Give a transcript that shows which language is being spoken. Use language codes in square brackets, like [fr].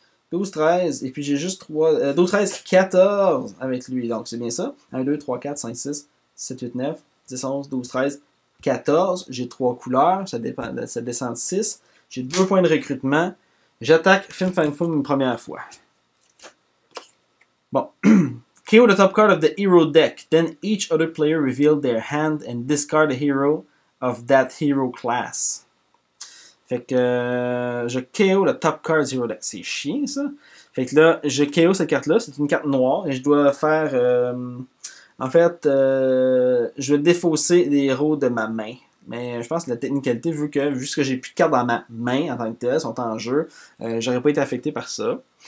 [fr] 12, 13. Et puis j'ai juste 3. 12, 13, 14 avec lui. Donc c'est bien ça. 1, 2, 3, 4, 5, 6, 7, 8, 9. 10, 11, 12, 13, 14. J'ai 3 couleurs. Ça descend de 6. J'ai 2 points de recrutement. J'attaque Fin Fang Foom une première fois. Bon. [en] KO the top card of the hero deck. Then each other player reveal their hand and discard a hero of that hero class. [fr] Fait que je KO le top card hero deck. C'est chiant ça. Fait que là, je KO cette carte-là. C'est une carte noire et je dois faire. En fait, je vais défausser les héros de ma main. Mais je pense que la technicalité, vu que j'ai plus de cartes dans ma main en tant que telle, sont en jeu, j'aurais pas été affecté par ça.